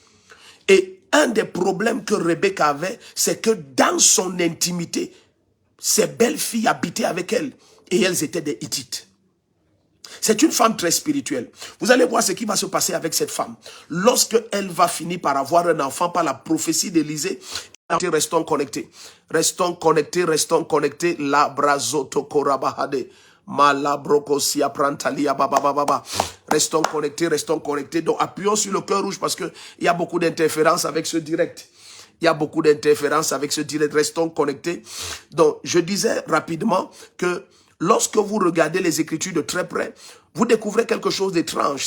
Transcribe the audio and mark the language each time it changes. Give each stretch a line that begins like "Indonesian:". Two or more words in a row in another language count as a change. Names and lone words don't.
French: Et un des problèmes que Rebecca avait, c'est que dans son intimité, ses belles filles habitaient avec elle et elles étaient des Hittites. C'est une femme très spirituelle. Vous allez voir ce qui va se passer avec cette femme. Lorsque elle va finir par avoir un enfant par la prophétie d'Élisée, restons connectés. Restons connectés, restons connectés. La brazoto korabahade. Malabrokosia prantalia baba. Restons connectés, restons connectés. Donc appuyons sur le cœur rouge parce qu'il y a beaucoup d'interférences avec ce direct. Il y a beaucoup d'interférences avec ce direct. Restons connectés. Donc je disais rapidement que lorsque vous regardez les Écritures de très près, vous découvrez quelque chose d'étrange.